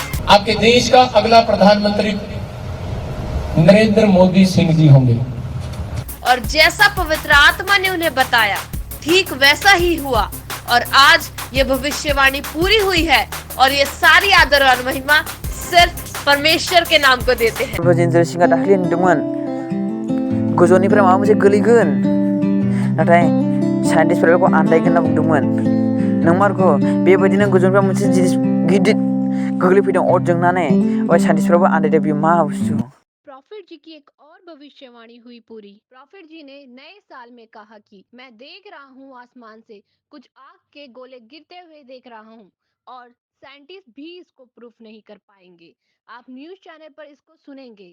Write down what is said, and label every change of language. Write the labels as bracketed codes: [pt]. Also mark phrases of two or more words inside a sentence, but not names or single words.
[hi] आपके देश का अगला प्रधानमंत्री नरेंद्र मोदी सिंह जी होंगे। और जैसा पवित्र आत्मा ने उन्हें बताया ठीक वैसा ही हुआ और आज ये भविष्यवाणी पूरी हुई है और ये सारी आदर और महिमा सिर्फ परमेश्वर के नाम को देते हैं। [brx] राजेंद्र सिंह दाखलि होनदोंमोन गोजौनिफ्राय माबा मोनसे गोलैगोन नाथाय साइन्टिस्टफोरा बेखौ आन्दायगोन होनना बुंदोंमोन। नंमारगौ बेबायदिनो गोजौनिफ्राय मोनसे जिनिस गिदिर गोग्लैफैदों अर जोंनानै ओमफ्राय साइन्टिस्टफोराबो आन्दायदों बेयो मा बुस्थु। [hi] प्रॉफिट जी की एक और भविष्यवाणी हुई पूरी। प्रॉफिट जी ने नए साल में कहा कि मैं देख रहा हूँ आसमान से कुछ आग के गोले गिरते हुए देख रहा हूँ और साइंटिस्ट भी इसको प्रूफ नहीं कर पाएंगे। आप [en] news channel [hi] पर इसको सुनेंगे।